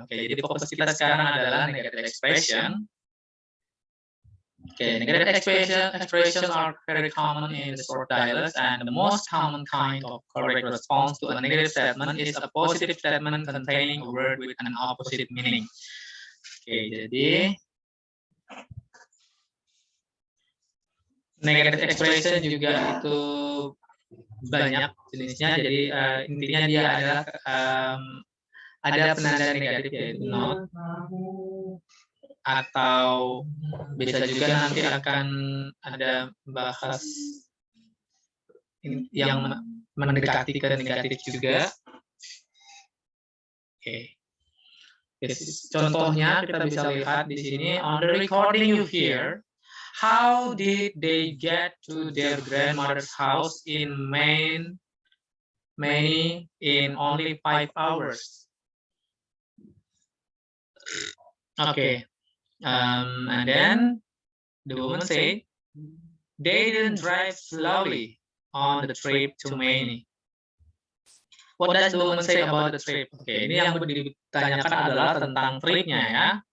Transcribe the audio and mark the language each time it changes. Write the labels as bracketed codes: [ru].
[id] Oke, jadi fokus kita sekarang adalah negative expression. [en] Okay, negative expressions are very common in the short dialogues, and the most common kind of correct response to a negative statement is a positive statement containing a word with an opposite meaning. [id] Oke, jadi negative expression juga itu banyak jenisnya. Jadi intinya dia adalah ada penanda negatif yaitu not, atau bisa juga nanti akan ada bahas yang mendekati ke negatif juga. Oke. Contohnya kita bisa lihat di sini, [en] on the recording you hear, how did they get to their grandmother's house in Maine in only 5 hours? Okay. And then the woman say, they didn't drive slowly on the trip to Maine. What does the woman say about the trip? [id] Oke, ini yang ditanyakan adalah tentang tripnya ya.